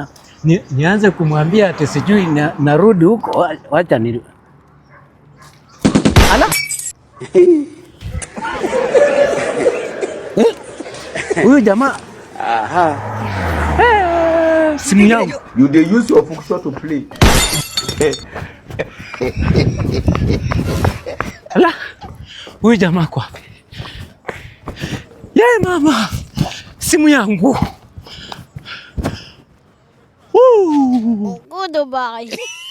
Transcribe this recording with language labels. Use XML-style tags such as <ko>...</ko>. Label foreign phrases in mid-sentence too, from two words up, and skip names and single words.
<sw>Nianze kumwambia ati sijui narudi huko. Wacha ni. Ala. Huyu jamaa. Simu yangu.</sw> <pcm>You dey use your function to play.</pcm> <sw>Ala. Huyu jamaa kwa wapi? Mama. Simu yangu. Goodbye.</sw>